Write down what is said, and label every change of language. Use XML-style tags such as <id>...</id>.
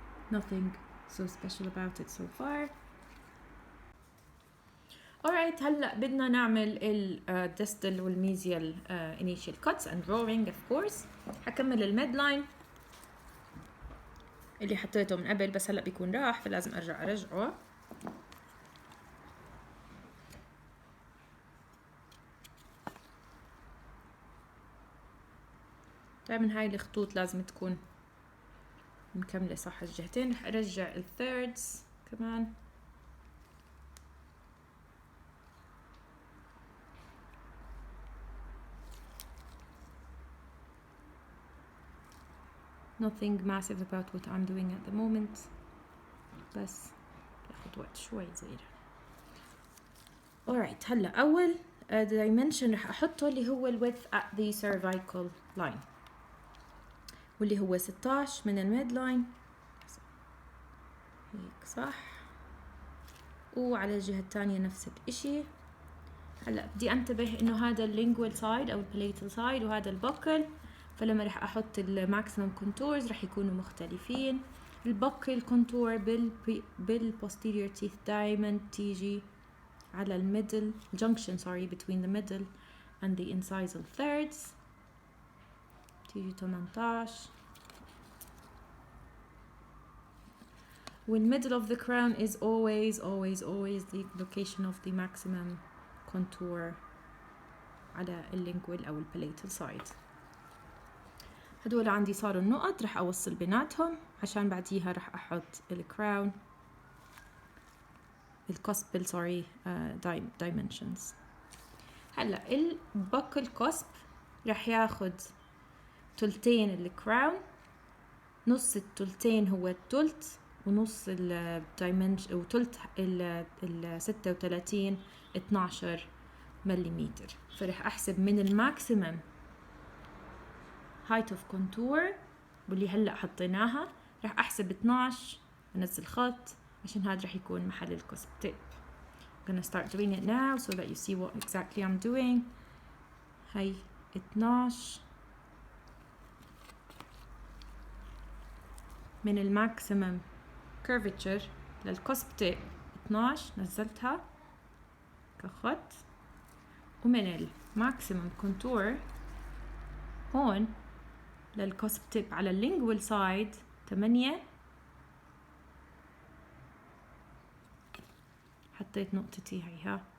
<en>Nothing so special about it so far. Alright,</en> <ar>alright هلا بدنا نعمل ال distal والميزيال</ar> <en>initial cuts and drawing of course.</en> <ar>حكمل الميد لاين اللي حطيته من قبل بس هلا بيكون راح فلازم ارجعه. دائما هاي الخطوط لازم تكون مكملة صح الجهتين. رح ارجع الثيردز كمان.</ar> <en>nothing massive about what I'm doing at the moment</en> <ar>بس ياخد وقت شوي صغيرة. alright هلا أول dimension رح أحطه اللي هو ال width</ar> <en>at the cervical line</en> <ar>واللي هو 16 من الميد لاين هيك صح. وعلى الجهة الثانية نفس الإشي. هلا بدي انتبه انه هذا اللينجوال سايد او البليتال سايد وهذا البوكل، فلما رح احط الماكسيمم كونتورز رح يكونوا مختلفين. البوكل كونتور بالبوستيريور تيث دائما تيجي على الميدل</ar> <en>junction between the middle and the incisal thirds</en> <ar>تيجي 18.</ar> <en>والmiddle of the crown is always the location of the maximum contour</en> <ar>على اللينجوال او البليتال سايد. هدول عندي صاروا النقط رح اوصل بيناتهم عشان بعديها رح احط الكراون الكوسبل dimensions. هلا البوكل كوسب رح ياخد تلتين الكراون، نص التلتين هو التلت ونص الدايمنشن وتلت ال 36 12 مليمتر. فرح احسب من الماكسيمم</ar> <en>height of contour</en> <ar>واللي هلا حطيناها رح احسب 12 انزل خط عشان هذا رح يكون محل الكوسب تيب.</ar> <en>I'm gonna start doing it now so that you see what exactly I'm doing.</en> <ar>هاي 12 من الماكسيمم curvature للكوسب تيب 12 نزلتها كخط، ومن الماكسيمم كونتور هون للكوسب تيب على اللينجوال سايد 8 حطيت نقطتي هيها.</ar>